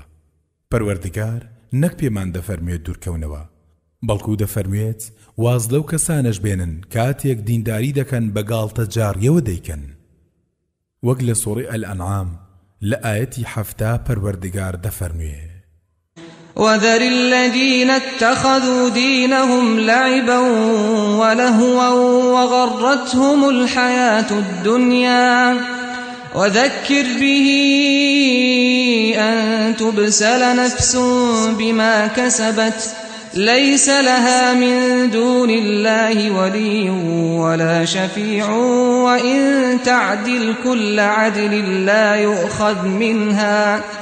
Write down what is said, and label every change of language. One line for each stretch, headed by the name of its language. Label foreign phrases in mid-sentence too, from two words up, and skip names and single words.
Central Kurdish: پەروەردگار نەک پێمان دەفەرمێت دوورکەونەوە، بەڵکو دەفەرمێت واز لەو کەسانەش بێنن کاتێک دینداری دەکەن بە گاڵتەجاڕیەوە دەیکەن. وەک لە سوورەی ئەلئەنعام لە ئایەتی 7 پەروەردگار دەفەرمێ:
Arabic: وذر الذين اتخذوا دينهم لعبا ولهوا وغرتهم الحياة الدنيا وذكر به أن تبسل نفس بما كسبت ليس لها من دون الله ولي ولا شفيع وإن تعدل كل عدل لا يؤخذ منها